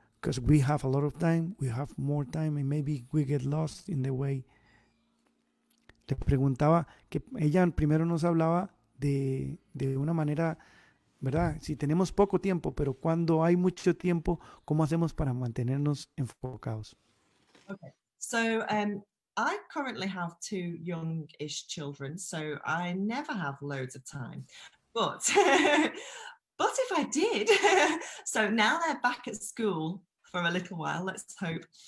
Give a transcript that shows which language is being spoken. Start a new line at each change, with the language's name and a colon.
English: Because we have a lot of time, we have more time, and maybe we get lost in the way.
Spanish: Le preguntaba que ella primero nos hablaba de una manera, ¿verdad? Si tenemos poco tiempo, pero cuando hay mucho tiempo, ¿cómo hacemos para mantenernos enfocados?
English: Okay, so I currently have 2 young-ish children, so I never have loads of time. But but if I did, so now they're back at school for a little while, let's hope.